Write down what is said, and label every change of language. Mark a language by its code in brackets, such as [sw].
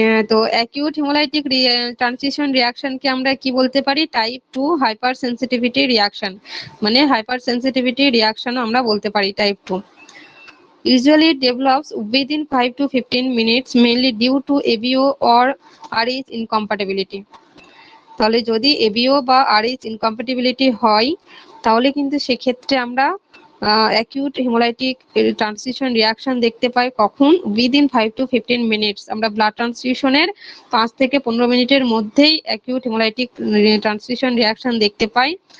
[bn] তো acute haemolytic transition রিয়াকশনকে আমরা কি বলতে পারি? টাইপ 2 হাইপার সেন্সিটিভিটি রিয়াকশন, মানে হাইপার সেন্সিটিভিটি রিয়াকশনও আমরা বলতে পারি type 2। [en] Usually it develops within 5 to 15 minutes mainly due to ABO or RH incompatibility। [bn] তাহলে যদি ABO বা RH incompatibility হয় তাহলে কিন্তু সেক্ষেত্রে আমরা অ্যাকিউট হিমোলাইটিক ট্রান্সফিউশন রিয়াকশন দেখতে পাই কখন? [en] Within 5 to 15 minutes. [bn] আমরা ব্লাড ট্রান্সফিউশনের 5 থেকে 15 মিনিটের মধ্যেই অ্যাকিউট হিমোলাইটিক ট্রান্সফিউশন রিয়াকশন দেখতে পাই।